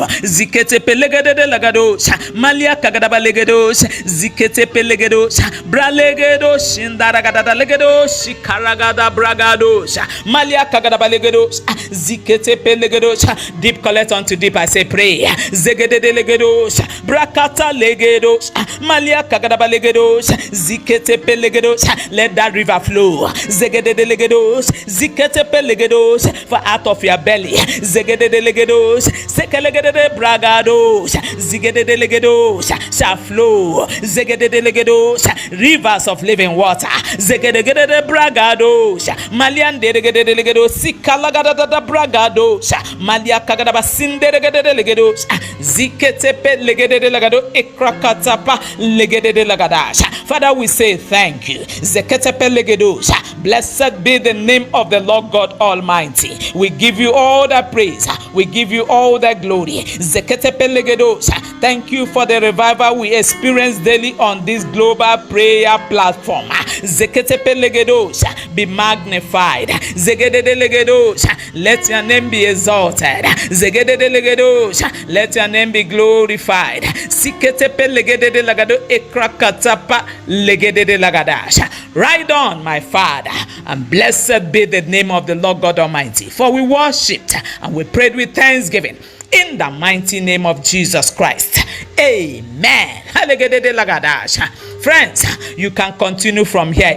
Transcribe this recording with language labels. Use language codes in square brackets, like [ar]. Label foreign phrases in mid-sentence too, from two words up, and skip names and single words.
[en] Ziketepelegados, Malia kagadabalegados, ziketepelegados, bralegados, indaragadalegados, shikaragada bragados, Malia kagadabalegados, ziketepelegados. Deep collect unto deep. I say pray. Zegedelegados, brakata legados, Malia kagadabalegados, ziketepelegados. Let that river flow. Zegedelegados, ziketepelegados. For out of your belly, zegedelegados, sekelegede bragados, zigedelegados shall flow. Zegedelegados, rivers of living water. Zegedegede bragados, Malian delegedelegados, sikalagada bragados, Malia kagadaba sindelegedelegados, ziketepelegados, ekrakatapa legedelegadas. Father, we say thank you. Zeketepelegados. Blessed be the name of the Lord God Almighty. We give you all the praise. We give you all the glory. Zeketepelegados. Thank you for the revival we experience daily on this global prayer platform. Zeketepelegados. Be magnified. Zegedelegados. Let your name be exalted. Zegedelegados. Let your name be glorified. Siketepelegados. Ekrakatapa legedelegadas. Ride on, my Father, and blessed be the name of the Lord God Almighty. For we worshipped and we prayed with thanksgiving in the mighty name of Jesus Christ. Amen. Friends, you can continue from here.